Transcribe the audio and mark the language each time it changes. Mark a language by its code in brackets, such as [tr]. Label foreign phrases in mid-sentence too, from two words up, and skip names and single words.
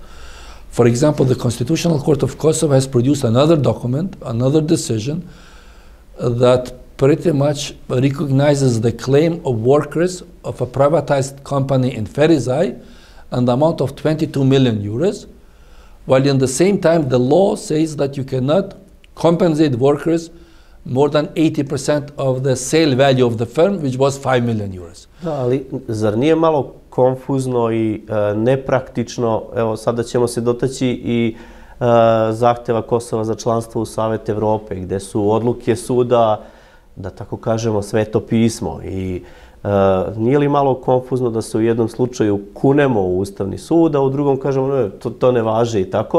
[en] For example, the Constitutional Court of Kosovo has produced another document, another decision, that pretty much recognizes the claim of workers of a privatized company in Ferizaj and the amount of 22 million euros, while in the same time the law says that you cannot compensate workers more than 80% of the sale value of the firm, which was 5 million euros. [sr] Da, ali zar nije malo konfuzno i nepraktično, evo sada ćemo se dotaći i zahteva Kosova za članstvo u Savet Evrope, gde su odluke suda, da tako kažemo, sveto pismo. I nije li malo konfuzno da se u jednom slučaju kunemo u Ustavni sud, a u drugom kažemo ne, to ne važi i tako?